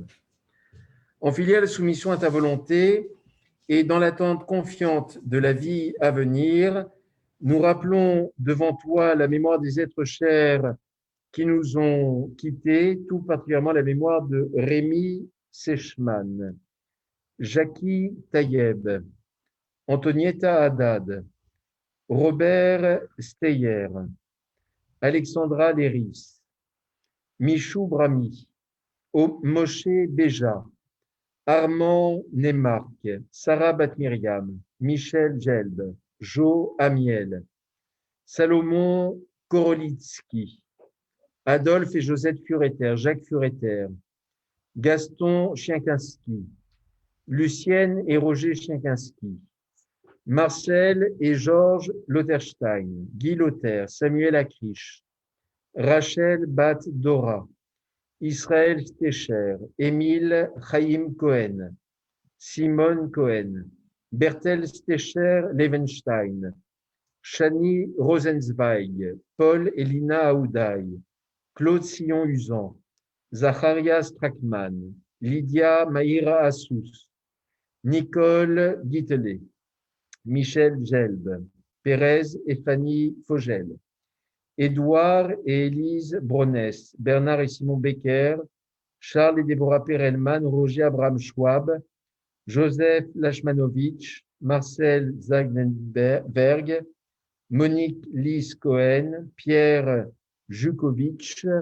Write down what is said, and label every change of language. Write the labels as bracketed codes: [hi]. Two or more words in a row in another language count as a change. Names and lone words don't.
[fr] En filiale soumission à ta volonté et dans l'attente confiante de la vie à venir, nous rappelons devant toi la mémoire des êtres chers qui nous ont quittés, tout particulièrement la mémoire de Rémi Sechman, Jackie Tayeb, Antonietta Haddad, Robert Steyer, Alexandra Léris, Michou Brami, Moshe Béja, Armand Nemark, Sarah Batmiriam, Michel Gelb, Jo Amiel, Salomon Korolitsky, Adolphe et Josette Fureter, Jacques Fureter, Gaston Chienkinski, Lucienne et Roger Chienkinski, Marcel et Georges Lauterstein, Guy Lauter, Samuel Acriche, Rachel Bat Dora, Israël Stecher, Émile Chaim Cohen, Simone Cohen, Bertel Stecher Levenstein, Shani Rosenzweig, Paul et Lina Aoudaï, Claude Sillon-Usan, Zacharias Trackman, Lydia Maïra Assous, Nicole Guitelet, Michel Gelb, Pérez et Fanny Fogel, Édouard et Élise Bronès, Bernard et Simon Becker, Charles et Déborah Perelman, Roger Abraham Schwab, Joseph Lachmanovitch, Marcel Zagnenberg, Monique Lise Cohen, Pierre Jukovic,